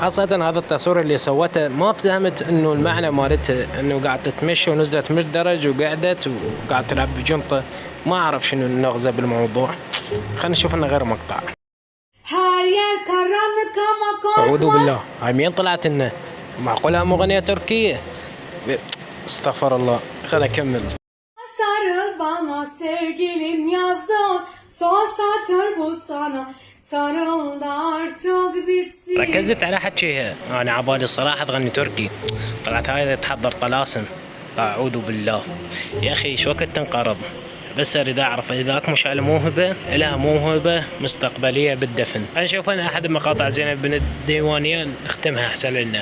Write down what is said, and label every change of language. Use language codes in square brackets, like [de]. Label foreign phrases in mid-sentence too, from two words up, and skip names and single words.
[ar] خاصة هذا التصوير اللي سوته ما فهمت انه المعنى مالته، انه قاعد تتمشى ونزلت من الدرج وقعدت وقاعد تلعب بجنطة. ما اعرف شنو النغزة بالموضوع. خلينا نشوف لنا غير مقطع. اعوذ بالله، هاي مين طلعت لنا؟ معقولها مغنية تركية؟ استغفر الله. خلينا اكمل. [tr] Sarıl bana sevgilim yazdım, son satır bu sana. Sarıl da artık bitsin. [ar] ركزت على حكيها، انا عبالي صراحة تغني تركي، طلعت هاي تحضر طلاسم. اعوذ بالله. يا اخي شو وقت تنقرض؟ بس اريد اعرف اذا اكو مشعل موهبة لها موهبة مستقبلية بالدفن. نشوف انا احد مقاطع زينب بنت الديوانية نختمها احسن لنا.